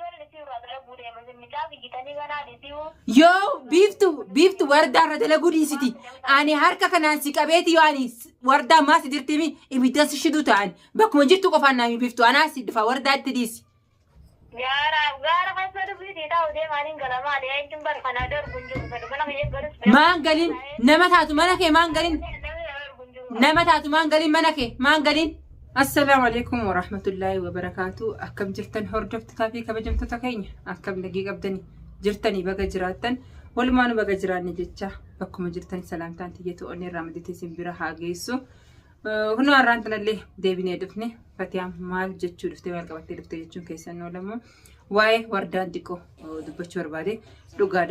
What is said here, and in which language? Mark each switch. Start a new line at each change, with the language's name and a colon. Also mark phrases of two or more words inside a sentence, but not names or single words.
Oromo: Yoo biiftu wardaarra dalaguu dhiisiti ani harka kanaan si qabeeti yoo ani wardaa maas dirtimi ibidda si shidu ta'an bakkuma jirtu qofaan naami biiftu anaa si dhufa wardaatti dhiisi. Maangaliin nama taatu mana kee maangaliin.
Arabic: السلام عليكم ورحمة الله وبركاته.
Oromo: Akkam jirtan hordoftotaa fi kabajamtoota keenya akkam nagee qabdanii jirtanii baga jiraattan walumaan baga jiraanne jecha bakkuma jirtan salaamtaan tiyyatu onni irraa maditee simbira haa geessu. Kunoo har'aan tanallee deebinee dhufne Fatiyaan maal jechuu dhuftee maal qabattee dhuftee jechuun keessan oolamu waa'ee wardaan xiqqoo dubbachuu barbaade dhugaadha.